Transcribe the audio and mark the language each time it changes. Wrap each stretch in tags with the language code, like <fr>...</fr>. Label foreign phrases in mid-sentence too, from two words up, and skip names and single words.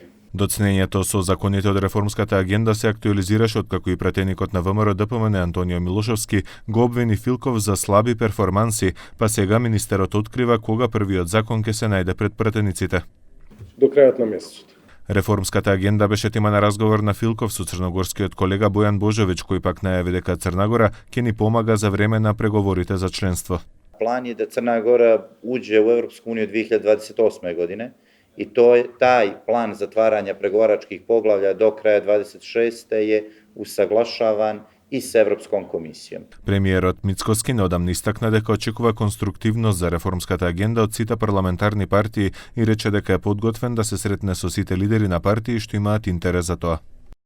<mk>Доцнењето со законите од реформската агенда се актуализираше откако и пратеникот на ВМРО ДПМН Антонио Милошовски го обвини Филков за слаби перформанси, па сега министерот открива кога првиот закон ќе се најде пред пратениците. До крајот на месецот. Реформската агенда беше тема на разговор на Филков со црногорскиот колега Бојан Божовиќ, кој пак најави дека Црна ќе ни помага за време на преговорите за членство.</mk> <sr>План je da Crna Gora uđe u Evropsku uniju 2028. godine i taj plan zatvaranja pregovaračkih poglavlja do kraja 26. je usaglašavan и с Европском комисијом.</sr> <mk>Премиерот Мицкоски неодамна истакна дека очекува конструктивност за реформската агенда од сите парламентарни партии и рече дека е подготвен да се сретне со сите лидери на партии што имаат интерес за тоа.</mk>